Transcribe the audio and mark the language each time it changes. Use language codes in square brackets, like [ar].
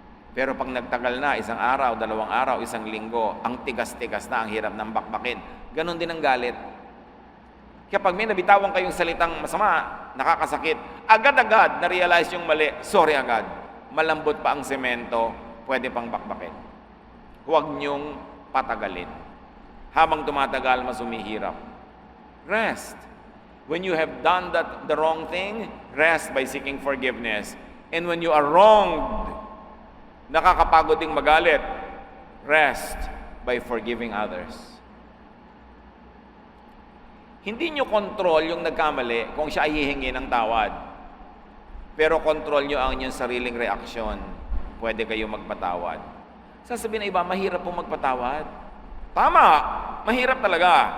[tl] Pero pag nagtagal na, isang araw, 2 araw, 1 linggo, ang tigas-tigas na, ang hirap ng bakbakin. Ganon din ang galit. Kaya pag may nabitawan kayong salitang masama, nakakasakit, agad-agad na-realize yung mali, sorry agad. Malambot pa ang semento, pwede pang bakbakin. Huwag niyong patagalin. Habang tumatagal, mas humihirap. Rest. [en] When you have done the wrong thing, rest by seeking forgiveness. And when you are wronged, [tl] nakakapagod ding magalit, [en] rest by forgiving others. [tl] Hindi nyo control yung nagkamali kung siya ay hihingi ng tawad. Pero control nyo ang inyong sariling reaksyon. Pwede kayo magpatawad. Sasabihin ng iba, mahirap po magpatawad. Tama, mahirap talaga.